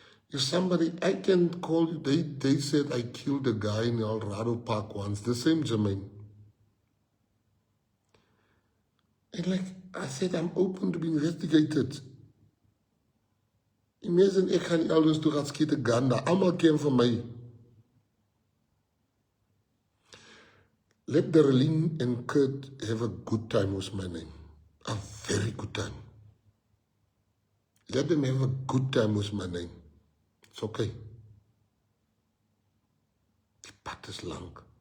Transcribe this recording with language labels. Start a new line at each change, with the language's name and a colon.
English: If somebody, I can call you, they said I killed a guy in Alrado Park once, the same Jermaine. And like I said, I'm open to be investigated.
Afrikaans: Imagine ek gaan elders toe gaan skiet 'n gun daar. Almal ken vir my.
English: Let Darlene and Kurt have a good time with my name. A very good time. Let them have a good time with my name. It's okay.
Afrikaans: Die pad is lang.